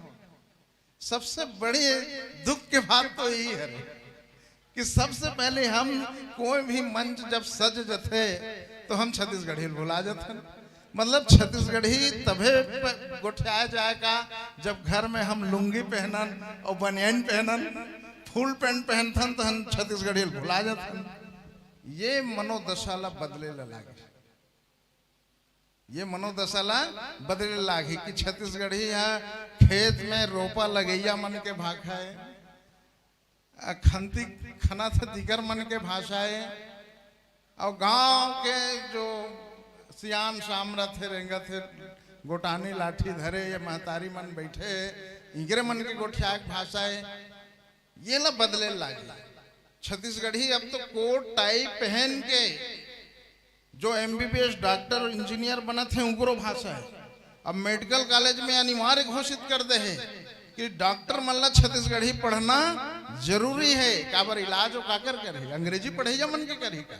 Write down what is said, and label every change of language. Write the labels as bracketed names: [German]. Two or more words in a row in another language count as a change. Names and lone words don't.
[Chhattisgarhi] सबसे बड़ी दुख की बात तो यही है कि सबसे पहले हम कोई भी मंच जब सज जाते तो हम छत्तीसगढ़ी भुला जाते, मतलब छत्तीसगढ़ी तभे गोठिया जाएगा जब घर में हम लुंगी पहनन और बनियान पहनन, फुल पैंट पहनथन तो हम छत्तीसगढ़ी भुला जाते। ये मनोदशा ला बदले लागे, ये मनोदशा ला बदले लागे कि छत्तीसगढ़ी है खेत में रोपा लगैया मन के भाषा है, खंती खना थे दिगर मन के भाषा है, और गांव के जो सियान शामरा थे रेंगा थे गोटानी लाठी धरे या महतारी मन बैठे इंगरे मन के गोठिया भाषा है, ये ला बदले लागे। छत्तीसगढ़ी अब तो कोट टाई पहन के जो एमबीबीएस डॉक्टर इंजीनियर बना थे उनको भाषा है। अब मेडिकल कॉलेज में अनिवार्य घोषित कर दे है कि डॉक्टर मल्ला छत्तीसगढ़ी पढ़ना जरूरी है, काबर इलाज हो काकर करे, अंग्रेजी पढ़े मन के करी का।